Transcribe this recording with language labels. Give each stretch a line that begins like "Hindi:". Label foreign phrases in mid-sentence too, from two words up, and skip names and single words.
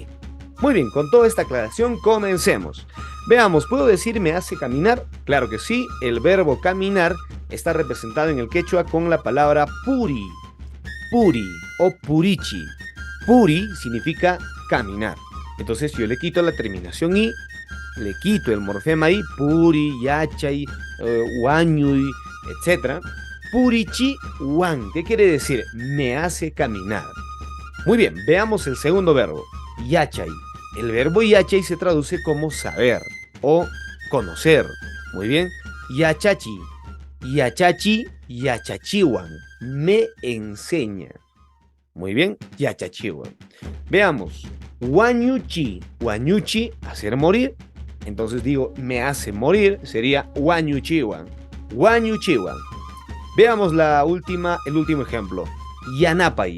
Spanish: Muy bien, con toda esta aclaración comencemos. Veamos, ¿puedo decir me hace caminar? Claro que sí, el verbo caminar está representado en el quechua con la palabra
Quechua: puri, puri
Spanish: o purichi. Puri significa caminar. Entonces yo le quito la terminación i, le quito el morfema i,
Quechua: puri, yachay, wañuy,
Spanish: etc. Purichi wan, ¿qué quiere decir? Me hace caminar. Muy bien, veamos el segundo verbo, yachay. El verbo yachay se traduce como saber o conocer. Muy bien,
Quechua: yachachi, yachachi, yachachiwan,
Spanish: me enseña. Muy bien, yachachiwan. Veamos,
Quechua: wañuchi, wañuchi,
Spanish: hacer morir. Entonces digo, me hace morir, sería
Quechua: wañuchiwan, wañuchiwan.
Spanish: Veamos el último ejemplo, yanapay.